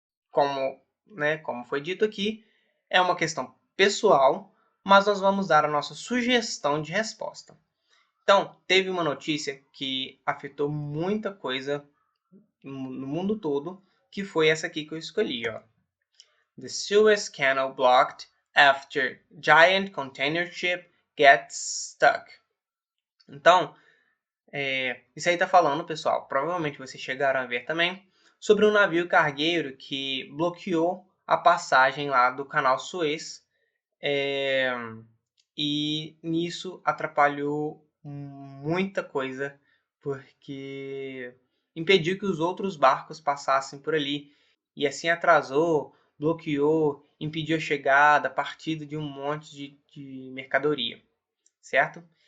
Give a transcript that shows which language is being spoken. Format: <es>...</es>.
<pt>Como foi dito aqui, é uma questão pessoal, mas nós vamos dar a nossa sugestão de resposta. Então, teve uma notícia que afetou muita coisa no mundo todo, que foi essa aqui que eu escolhi, ó.</pt> <en>The Suez Canal blocked after giant container ship gets stuck.</en> <pt>Então, isso aí está falando, pessoal, provavelmente vocês chegaram a ver também, sobre um navio cargueiro que bloqueou a passagem lá do canal Suez e nisso atrapalhou muita coisa porque impediu que os outros barcos passassem por ali e assim atrasou, bloqueou, impediu a chegada, a partida de um monte de mercadoria, certo?</pt>